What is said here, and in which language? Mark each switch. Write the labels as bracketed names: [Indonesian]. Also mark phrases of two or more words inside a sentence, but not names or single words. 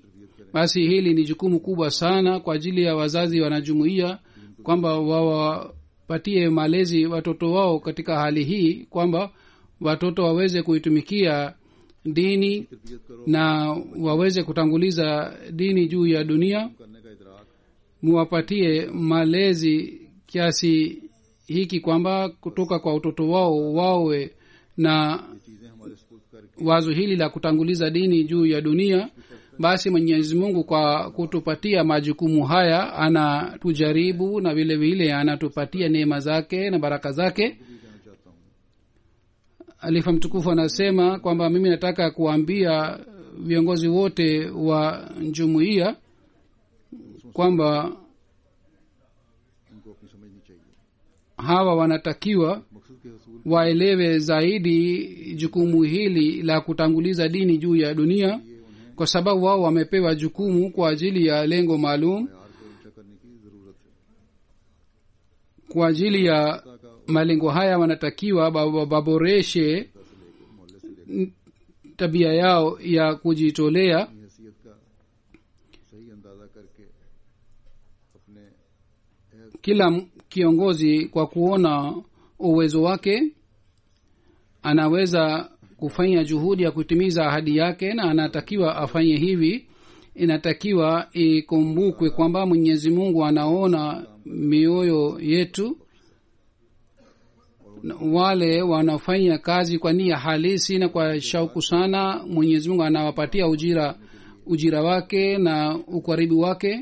[Swahili] Basi hili ni jukumu kubwa sana kwa ajili ya wazazi wanajumuia kwamba wawapatie malezi watoto wao katika hali hii kwamba watoto waweze kuitumikia dini na waweze kutanguliza dini juu ya dunia. [Urdu] کرنے کا ادراک [Swahili] Muwapatie malezi kiasi hiki kwamba kutoka kwa utoto wao wawe na [Urdu] چیزیں ہمارے اسکول کر کے [Swahili] wazo hili la kutanguliza dini juu ya dunia. Basi Mwenyezi Mungu kwa kutupatia majukumu haya anatujaribu na vile vile anatupatia neema zake na baraka zake. [Urdu] بھی کہنا چاہتا ہوں. [Swahili] Alifa mtukufu anasema kwamba mimi nataka kuambia viongozi wote wa jumuiya kwamba [Urdu] ان کو اپنی سمجھنی چاہیے. [Swahili] hawa wanatakiwa [Urdu] مقصد کے حصول [Swahili] waelewe zaidi jukumu hili la kutanguliza dini juu ya dunia, kwa sababu wao wamepewa jukumu kwa ajili ya lengo maalum. [Urdu] پیار کو اونچا کرنے کی ضرورت ہے. [Swahili] Kwa ajili ya malengo haya wanatakiwa waboreshe tabia yao ya kujitolea. [Urdu] اپنی حیثیت کا صحیح اندازہ کر کے اپنے [Swahili] Kila kiongozi kwa kuona uwezo wake anaweza kufanya juhudi ya kutimiza ahadi yake, na anatakiwa afanye hivi. Inatakiwa ikumbukwe kwamba Mwenyezi Mungu anaona mioyo yetu, wale wanafanya kazi kwa nia halisi na kwa shauku sana, mwenyezi mungu anawapatia ujira wake na ukaribu wake.